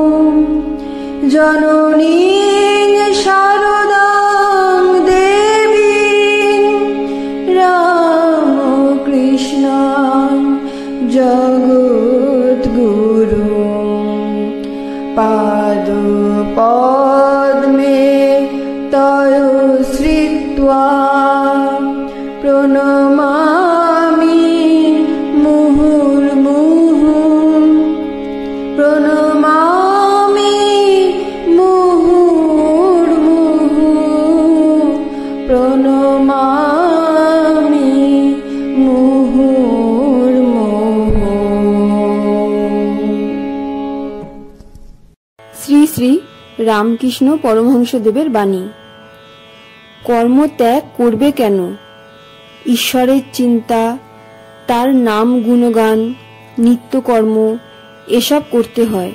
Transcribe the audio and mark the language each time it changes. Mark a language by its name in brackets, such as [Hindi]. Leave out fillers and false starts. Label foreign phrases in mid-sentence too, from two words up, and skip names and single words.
[Sanskrit] जननीं शारदां देवीं रामकृष्णां जगद्गुरुं पादपद्मे तयो श्रित्वा प्रणमामि मुहुर्मुहुः। प्रणमामि मुहुर्मुहुः। प्रणमामि मुहुर्मुहुः। [Bangla] শ্রী শ্রী রামকৃষ্ণ পরমহংসদেবের বাণী। কর্ম ত্যাগ করবে কেন? ঈশ্বরের চিন্তা, তার নাম গুণগান, নিত্যকর্ম এসব করতে হয়।